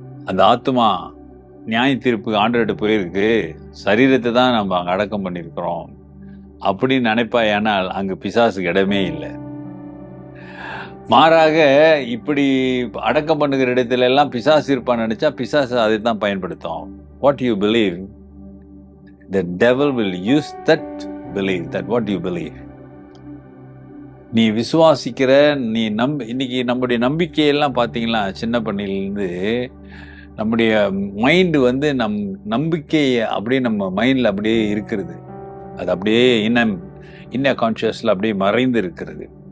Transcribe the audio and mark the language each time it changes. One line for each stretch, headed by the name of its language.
Tamil: அந்த ஆத்மா நியாய தீர்ப்புக்கு ஆண்டவர்கிட்ட போயிருக்கு, சரீரத்தை தான் நம்ம அங்கே அடக்கம் பண்ணியிருக்கிறோம் அப்படின்னு நினைப்பாயானால் அங்கு பிசாசுக்கு இடமே இல்லை. மாறாக இப்படி அடக்கம் பண்ணுகிற இடத்துல எல்லாம் பிசாசு இருப்பான்னு நினைச்சா பிசாசு அதை தான் பயன்படுத்தும்.
English: What you believe, the devil will use that belief, that what you believe.
Tamil: நீ விசுவாசிக்கிற, நீ இன்னைக்கு நம்முடைய நம்பிக்கையெல்லாம் பார்த்தீங்களா, சின்ன பண்ணிலிருந்து நம்முடைய மைண்டு நம்பிக்கை அப்படியே நம்ம மைண்டில் அப்படியே இருக்கிறது. அது அப்படியே இன்ன கான்ஷியஸில் அப்படியே மறைந்து இருக்கிறது.